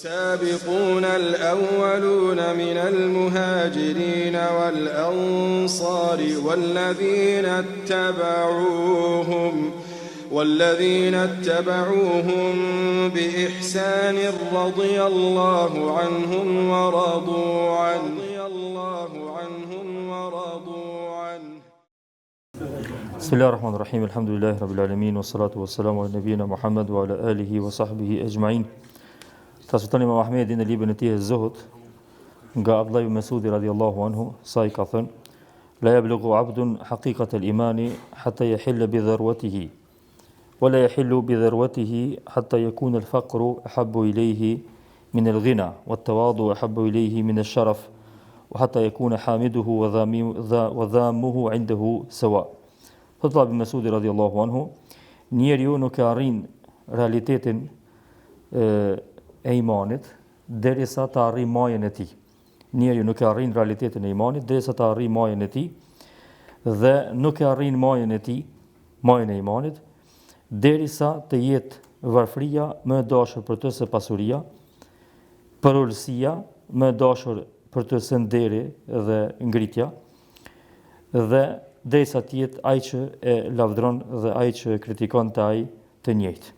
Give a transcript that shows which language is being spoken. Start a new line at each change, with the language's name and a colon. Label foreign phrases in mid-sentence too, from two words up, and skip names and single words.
Arabic: والسابقون الأولون من المهاجرين والأنصار والذين اتبعوهم بإحسان رضي الله عنهم ورضوا عنه بسم الله الرحمن الرحيم الحمد لله رب العالمين والصلاة والسلام على نبينا محمد وعلى آله وصحبه أجمعين.
Albanian: Transmetoni Imam Ahmedi në librin e tij Zuhud nga Abdullah ibn Mas'udi
Arabic: رضي الله عنه,
Albanian: sa I ka thënë:
Arabic: لا يبلغ عبد حقيقة الإيمان حتى يحل بذروته ولا يحل بذروته حتى يكون الفقر أحب إليه من الغنى والتواضع أحب إليه من الشرف وحتى يكون حامده وذامه عنده سواء.
Albanian: Abdullah ibn Mas'udi
Arabic: رضي الله عنه,
Albanian: njeriu nuk e arrin realitetin e imanit derisa të arrijë majën e tij. Njeriu nuk e arrin realitetin e imanit derisa të arrijë majën e tij dhe nuk e arrin majën e tij, majën e imanit, derisa të jetë varfëria më e dashur për të se pasuria, përulësia më e dashur për të se nderi dhe ngritja, dhe derisa të jetë ai që e lavdron dhe ai që kritikon të ai të njëjtë.